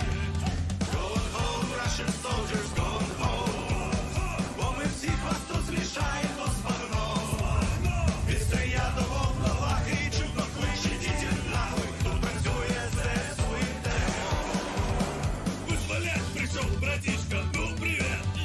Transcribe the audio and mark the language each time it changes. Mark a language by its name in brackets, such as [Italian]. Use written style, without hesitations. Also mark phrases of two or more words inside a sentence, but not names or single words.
[English] Going home, Russian soldiers, going home. [Ukrainian] Бо ми всіх вас тут змішаємо з багном. Від стрия до волновахи і чудно кличе дітей нахуй. Тут працює ЗСУ і ТМО. [Russian] Вызволять пришел, братишка, ну привет!